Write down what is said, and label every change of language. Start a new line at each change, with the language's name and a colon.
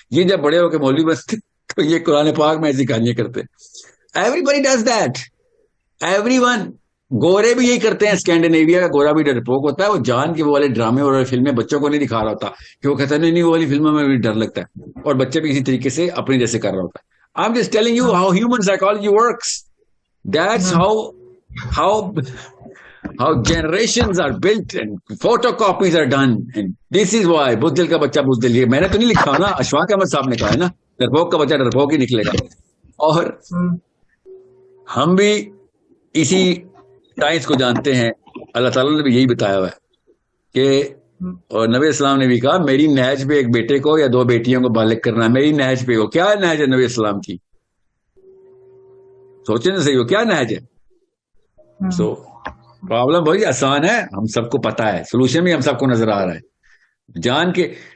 Urdu: یہ جب بڑے ہو کے مولوی بنتے تو یہ قرآن پاک میں ایسی کہانیاں کرتے.
English: Everybody does that, everyone.
Urdu: گورے بھی یہی کرتے ہیں, اسکینڈینیویا کا گورا بھی ڈرپوک ہوتا ہے, وہ جان کے وہ والے ڈرامے اور فلمیں بچوں کو نہیں دکھا رہا ہوتا کہ وہ کہتا ہے نہیں وہ والی فلموں میں بھی ڈر لگتا ہے, اور بچے بھی اسی طریقے سے اپنے جیسے کر رہا ہوتا ہے.
English: I'm just telling you how human psychology works. That's how generations are built and photocopies are done, and this is why
Urdu: بزدل کا بچہ بزدل. یہ میں نے تو نہیں لکھا نا, اشفاق احمد صاحب نے کہا ہے نا, ڈرپوک کا بچہ ڈرپوک ہی نکلے گا. اور ہم بھی اسی سائنس کو جانتے ہیں. اللہ تعالیٰ نے بھی یہی بتایا ہوا ہے کہ اور نبی اسلام نے بھی کہا میری نہج پہ ایک بیٹے کو یا 2 بیٹیوں کو بالغ کرنا ہے, میری نہج پہ. وہ کیا نہج ہے نبی اسلام کی؟ سوچیں نا صحیح, وہ کیا نہج ہے؟ سو پرابلم بہت آسان ہے, ہم سب کو پتا ہے, سولوشن بھی ہم سب کو نظر آ رہا ہے جان کے.